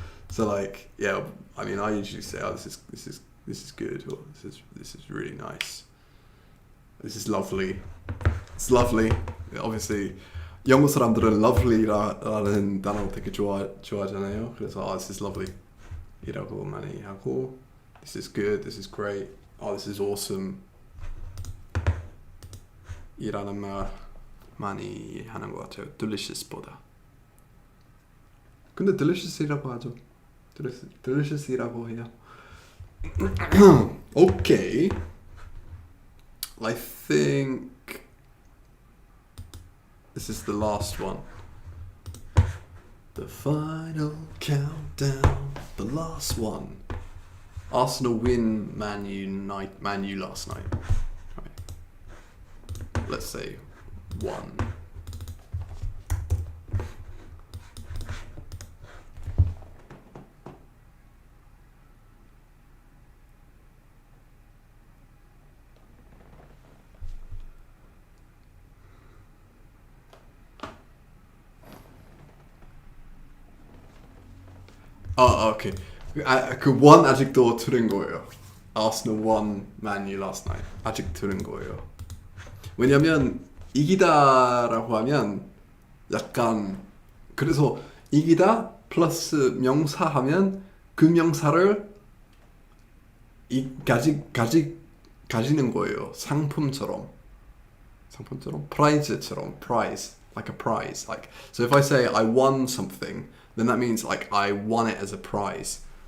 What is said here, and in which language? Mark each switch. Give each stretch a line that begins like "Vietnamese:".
English: So like, yeah, I mean, I usually say, oh, this is good, or this is really nice. This is lovely. It's lovely. Obviously,
Korean: 영어 사람들은 lovely라는 단어 되게 좋아하잖아요. 그래서
English: this is lovely
Korean: 이라고 많이 하고
English: this is good, this is great, this is awesome
Korean: 이라는 말 많이 하는 것 같아요. delicious보다. 근데 delicious이라고 하죠. delicious이라고 해요.
English: Okay. I think this is the last one. The final countdown. The last one. Arsenal win Man U last night. Right. Let's say 1. Okay.
Korean: 그 one 아직도 들은 거예요.
English: Arsenal won Man U last night.
Korean: 아직 들은 거예요. 왜냐면 이기다라고 하면 약간 그래서 이기다 플러스 명사 하면 그 명사를 가지는 거예요. 상품처럼
English: prize처럼 prize like a prize like so if I say I won something then that means like I won it as a prize.